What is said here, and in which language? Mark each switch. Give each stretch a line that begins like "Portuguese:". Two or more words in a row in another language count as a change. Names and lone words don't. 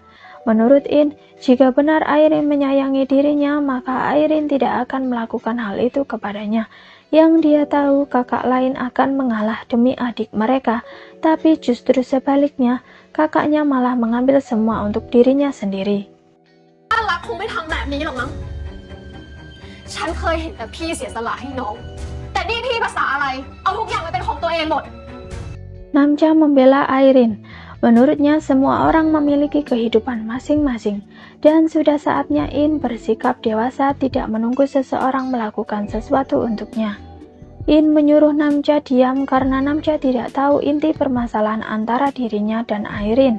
Indonesian: Menurut In, jika benar Airin menyayangi dirinya, maka Airin tidak akan melakukan hal itu kepadanya. Yang dia tahu kakak lain akan mengalah demi adik mereka, tapi justru sebaliknya, kakaknya malah mengambil semua untuk dirinya sendiri.
Thai: รักคงไม่ทำแบบนี้หรอกมั้งฉันเคยเห็นแต่พี่เสียสละให้น้องแต่นี่พี่ภาษาอะไรเอาทุกอย่างมาเป็นของตัวเองหมด
Indonesian: Namja membela Airin. Menurutnya semua orang memiliki kehidupan masing-masing dan sudah saatnya In bersikap dewasa tidak menunggu seseorang melakukan sesuatu untuknya. In menyuruh Namja diam karena Namja tidak tahu inti permasalahan antara dirinya dan Airin.